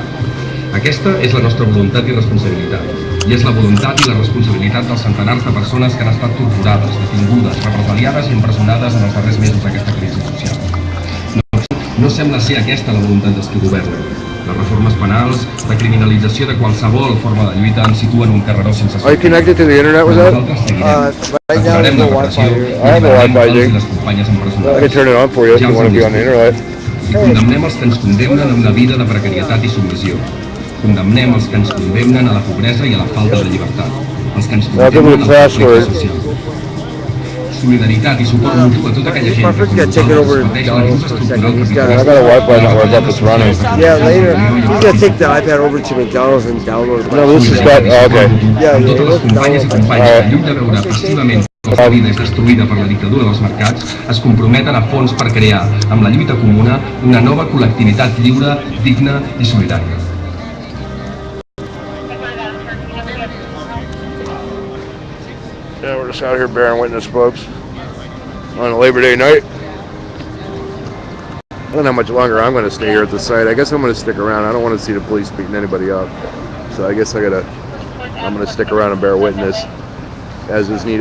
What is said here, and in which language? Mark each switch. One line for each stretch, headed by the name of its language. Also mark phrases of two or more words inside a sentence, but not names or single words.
Catalan: Aquesta és la nostra voluntat i responsabilitat. I és la voluntat i la responsabilitat dels centenars de persones que han estat torturades, detingudes, represaliades i empresonades en els darrers mesos d'aquesta crisi social. No sembla ser aquesta la voluntat dels qui governen. Les reformes penals, la criminalització de qualsevol forma de lluita ens situen un carreró sense sortida.
English: Are you connected to the internet with that? Right now there's no Wi-Fi here. I have no Wi-Fi, Jake. I can turn it on for you if you want to be on the internet.
Catalan: I condemnem els que ens condemnen a una vida de precarietat i submissió. Condemnem els que ens condemnen a la pobresa i a la falta de llibertat. Els que ens condemnen al conflicte social. Solidaritat i suport mutu a tota aquella gent que com nosaltres pateix l'ajust estructural capitalista.
English: I got a Wi-Fi network up, it's running. Yeah, later. He's gonna take the iPad over to McDonald's and download it. No, this is got, okay.
Catalan: Amb totes les companyes i companys que lluny de veure passivament que la vida és destruïda per la dictadura dels mercats, es comprometen a fons per crear, amb la lluita comuna, una nova col·lectivitat lliure, digna i solidària.
English: Yeah, we're just out here bearing witness, folks, on a Labor Day night. I don't know how much longer I'm going to stay here at the site. I guess I'm going to stick around. I don't want to see the police beating anybody up. So I guess I'm going to stick around and bear witness as is needed.